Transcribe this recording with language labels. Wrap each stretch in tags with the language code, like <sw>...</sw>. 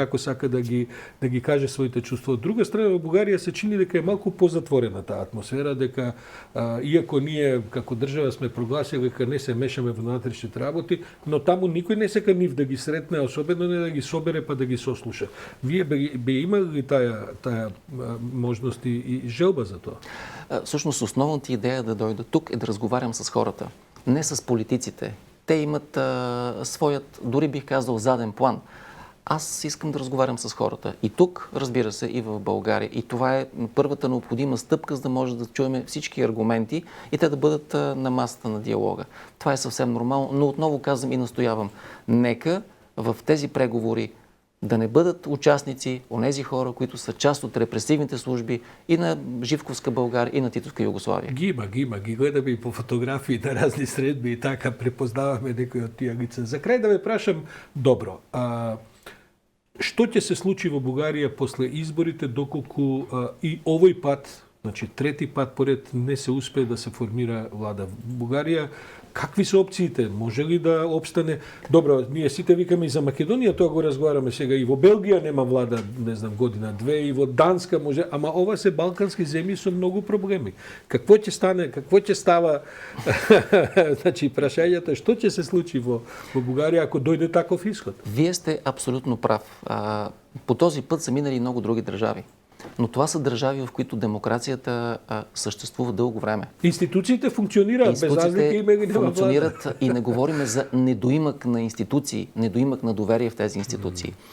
<mk>како сака да ги каже своите чувства. Од друга страна, во Бугарија се чини дека е малку позатворена таа атмосфера, дека иако ние како држава сме прогласили дека не се мешаме во внатрешните работи, но таму никој не сека нив да ги сретне, особено не да ги собере па да ги сослуша. Вие би имали ли тая можност и желба за тоа?</mk> <bg>Всъщност основната идея да дойда тук е да разговарям с хората, не с политиците. Те имат своят, дори бих казал, заден план. Аз искам да разговарям с хората. И тук, разбира се, и в България. И това е първата необходима стъпка, за да може да чуем всички аргументи и те да бъдат на масата на диалога. Това е съвсем нормално, но отново казвам и настоявам. Нека в тези преговори да не бъдат участници онези хора, които са част от репресивните служби и на Живковска България, и на Титовска Югославия.</bg> <mk>Ги има. Ги гледаме и по фотографии на разни средби и така препознаваме некои од тие лица. За крај да ве прашам, добро, што ќе се случи во Бугарија после изборите, доколку и овој пат, значи трети пат поред, не се успее да се формира влада в Бугарија? Какви се опциите? Може ли да обстане? Добро, ние сите викаме и за Македонија, тоа го разговараме сега. И во Белгија нема влада, не знам, година-две, и во Данска може, ама ова се балкански земји со многу проблеми. Какво ќе стане, какво ќе става? Значи, прашањето е што ќе се случи во Бугарија ако дојде таков исход?</mk> <bg>Вие сте абсолютно прав. По този път са минали и много други държави. Но това са държави, в които демокрацията съществува дълго време. Институциите функционираат, без разлика има или няма функционират и не говорим за недоимък на институции, недоимък на доверие в тези институции.</bg>